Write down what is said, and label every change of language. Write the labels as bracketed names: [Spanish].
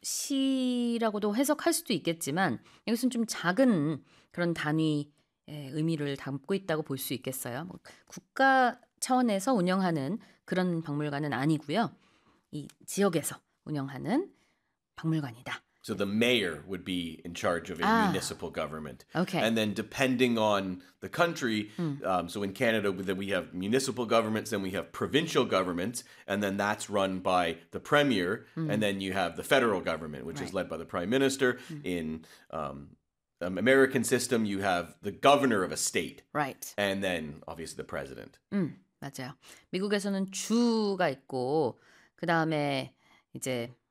[Korean] 시라고도 해석할 수도 있겠지만 여기서는 좀 작은 그런 단위의 의미를 담고 있다고 볼 수 있겠어요. 뭐 국가 차원에서 운영하는 그런 박물관은 아니고요. 이 지역에서 운영하는 박물관이다. [English] So the mayor would be in charge of a municipal government. Okay. And then depending on the country, so in Canada, then we have municipal governments, then we have provincial governments, and then that's run by the premier, and then you have the federal government, which is led by the prime minister. In the American system, you have the governor of a state. Right. And then, obviously, the president. [Korean] 맞아요. 미국에서는 주가 있고, 그 다음에 이제...